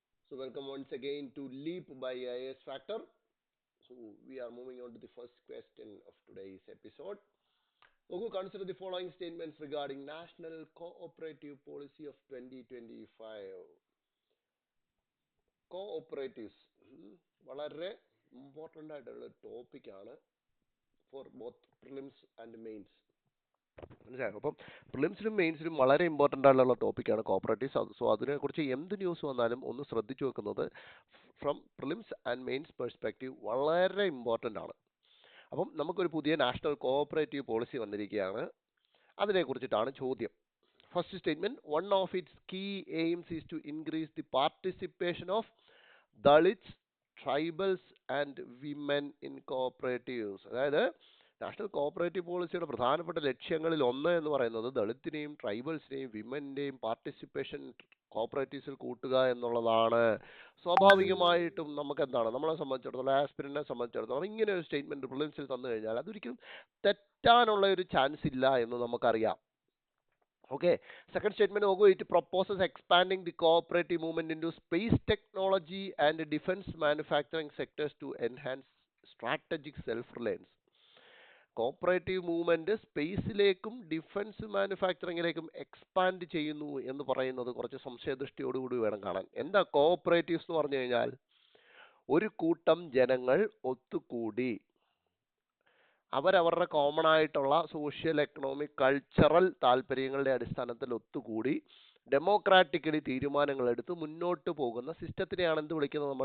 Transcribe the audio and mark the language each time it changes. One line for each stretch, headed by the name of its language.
English: So welcome once again to Leap by IAS Factor. So we are moving on to the first question of today's episode. Ogu, consider the following statements regarding National Cooperative Policy of 2025.
Malayalam: Cooperatives വളരെ important ആയിട്ടുള്ള ടോപ്പിക്കാണ്
English: For both prelims and mains.
Malayalam: മനസ്സിലായോ? അപ്പം പ്രിലിംസിലും മെയിൻസിലും വളരെ important ആയിട്ടുള്ള ടോപ്പിക്കാണ് cooperatives. So അതിനെക്കുറിച്ച് എന്ത് ന്യൂസ് വന്നാലും ഒന്ന് ശ്രദ്ധിച്ചു വെക്കുന്നത് from prelims and mains perspective വളരെ ഇമ്പോർട്ടൻ്റ് ആണ്. അപ്പം നമുക്കൊരു പുതിയ നാഷണൽ കോഓപ്പറേറ്റീവ് പോളിസി വന്നിരിക്കുകയാണ്. അതിനെക്കുറിച്ചിട്ടാണ് ചോദ്യം.
English: First statement, one of its key aims is to increase the participation of Dalits, tribals and women in cooperatives.
Malayalam: അതായത് നാഷണൽ കോഓപ്പറേറ്റീവ് പോളിസിയുടെ പ്രധാനപ്പെട്ട ലക്ഷ്യങ്ങളിൽ ഒന്ന് എന്ന് പറയുന്നത് ദളിത്തിനെയും ട്രൈബൽസിനെയും വിമന്റെയും പാർട്ടിസിപ്പേഷൻ കോഓപ്പറേറ്റീവ്സിൽ കൂട്ടുക എന്നുള്ളതാണ്. സ്വാഭാവികമായിട്ടും നമുക്ക് എന്താണ്, നമ്മളെ സംബന്ധിച്ചിടത്തോളം ആസ്പിരന്റിനെ സംബന്ധിച്ചിടത്തോളം ഇങ്ങനെ ഒരു സ്റ്റേറ്റ്മെന്റ് പ്രിലിംസിൽ തന്നു കഴിഞ്ഞാൽ അതൊരിക്കലും തെറ്റാനുള്ള ഒരു ചാൻസ് ഇല്ല എന്ന് നമുക്കറിയാം.
English: Okay, second statement, it proposes expanding the cooperative movement into space technology and defense manufacturing sectors to enhance strategic self-reliance.
Malayalam: Cooperative movement സ്പേസിലേക്കും defence മാനുഫാക്ചറിങ്ങിലേക്കും expand ചെയ്യുന്നു എന്ന് പറയുന്നത് കുറച്ച് സംശയദൃഷ്ടിയോടുകൂടി വേണം കാണാൻ. എന്താ കോഓപ്പറേറ്റീവ്സ് എന്ന് പറഞ്ഞു കഴിഞ്ഞാൽ? ഒരു കൂട്ടം ജനങ്ങൾ ഒത്തുകൂടി അവരവരുടെ കോമൺ ആയിട്ടുള്ള സോഷ്യൽ, എക്കണോമിക്, കൾച്ചറൽ താല്പര്യങ്ങളുടെ അടിസ്ഥാനത്തിൽ ഒത്തുകൂടി ഡെമോക്രാറ്റിക്കലി തീരുമാനങ്ങൾ എടുത്ത് മുന്നോട്ട് പോകുന്ന സിസ്റ്റത്തിനെയാണ് എന്ത് വിളിക്കുന്നത്?